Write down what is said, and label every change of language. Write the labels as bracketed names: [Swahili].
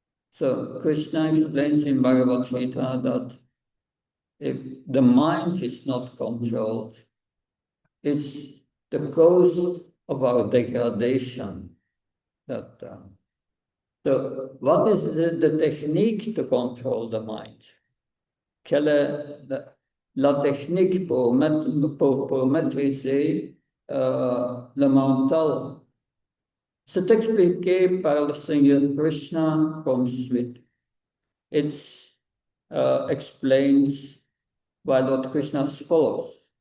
[English] So Krishna explains in Bhagavad Gita that if the mind is not controlled, it's the cause of our degradation. So what is the technique to control the mind? [French] Quelle est la technique pour maîtriser le mental? C'est expliqué par le Seigneur Krishna comme suit. [English] It explains by Lord Krishna as follows.